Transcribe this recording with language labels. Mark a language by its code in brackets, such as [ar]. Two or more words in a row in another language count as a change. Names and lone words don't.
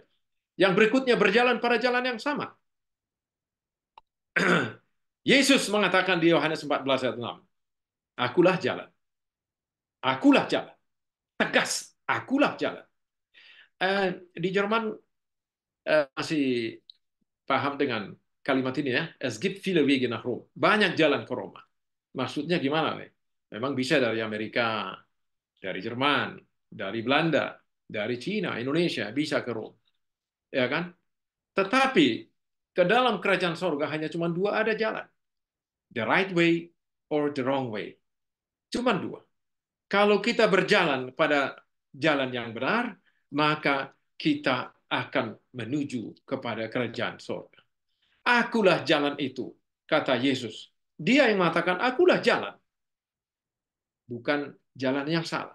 [id] Yang berikutnya berjalan pada jalan yang sama. Yesus mengatakan di Yohanes 14 ayat 6, akulah jalan. Akulah jalan. Tegas, akulah jalan. Di Jerman masih paham dengan kalimat ini ya. [de] Es gibt viele Wege nach Rom. [id] Banyak jalan ke Roma. Maksudnya gimana nih? Memang bisa dari Amerika, dari Jerman, dari Belanda, dari Cina, Indonesia, bisa ke Rom. Ya kan? Tetapi ke dalam kerajaan sorga hanya cuma dua ada jalan. [en] The right way or the wrong way. [id] Cuma dua. Kalau kita berjalan pada jalan yang benar, maka kita akan menuju kepada kerajaan sorga. Akulah jalan itu, kata Yesus. Dia yang mengatakan, akulah jalan. Bukan jalan yang salah.